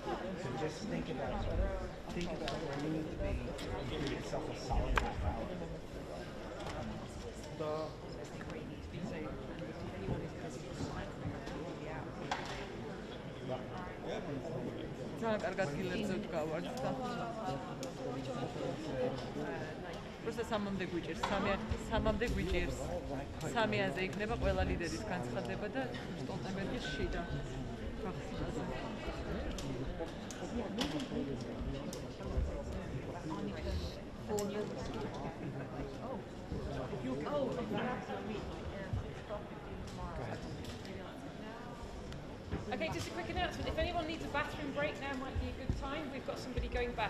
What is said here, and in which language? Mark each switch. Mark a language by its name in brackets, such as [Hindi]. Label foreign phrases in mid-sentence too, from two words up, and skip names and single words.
[English] So just think about where you need to be and give yourself a solid half hour. [Georgian] ძალიან კარგად გილებზე ვდგავართ და просто სამამდე გვიჭირს, სამამდე გვიჭირს. 3-აზე იქნება ყველა ლიდერის განცხადება და სტოლტენბერგის შიდა გახსნაზე. [English] Okay, just a quick announcement. If anyone needs a bathroom break, now might be a good time. We've got somebody going back.